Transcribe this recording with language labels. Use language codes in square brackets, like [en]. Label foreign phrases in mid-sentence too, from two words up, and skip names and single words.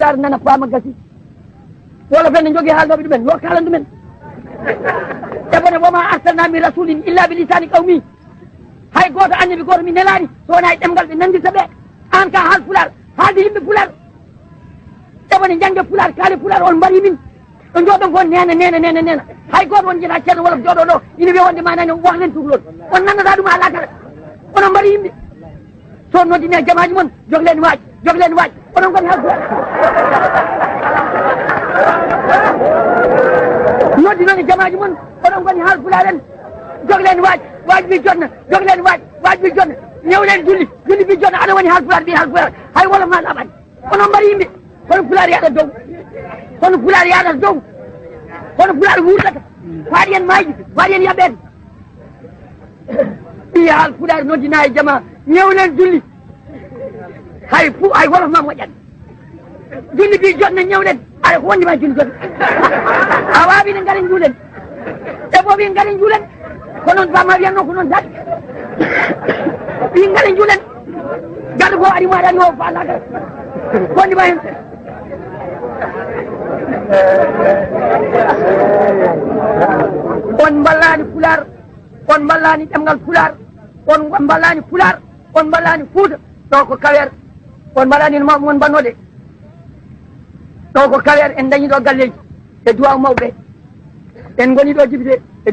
[ff] pular nana fama gasi wala fen jogi haaldo bi men yo kalandu men tabana [ar] وما أرسلنا من رسول إلا بلسان [ff] qawmi hay goto annabi goto mi nelani sona e demgal be nandirta be an ka hal pular haalde yimɓe pular tabana jangge pular kaali pular on mbari min ɗo jooɗon ko nena hay goto won jeta ceerno wolof jooɗo ɗo ina wiya wonde manani wax len tuhlol on nannata ɗum ala kala onon mbari yimɓe so noddine jamaji moon joglen waaj onon goni hal pular noddi noon e jamaji moon oɗon goni haal fularen joglen waaj bi jotna joglen waaj bi jotna ñewlen julli bi jotna aɗa woni haal fular hay wolof ma laɓani onon mbari yimɓe kono fular yaɗa dow kono fular wurdata waɗi hen maaji waɗi hen yaɓede ɗi haal fular noddina e jama ñewlen julli hay wolof ma moƴƴat julli bi jotna ñewlen aɗa ko wondema julli jotna a wawi ne ngaren juulen e boɓi ngaren juulen ko noon bamma wiyanno ko noon tati ɓi ngaren juulen gaɗa fo ari maɗa ani o fa lagal ko wondema hen on ballani pular on ballani ɗemgal pular on ballani pular on ballani Fuuta ɗo ko kawer on mbaɗani mon bannode ɗo ko kawer en dañi ɗo galleji e duwaw mawɓe en goni ɗo député e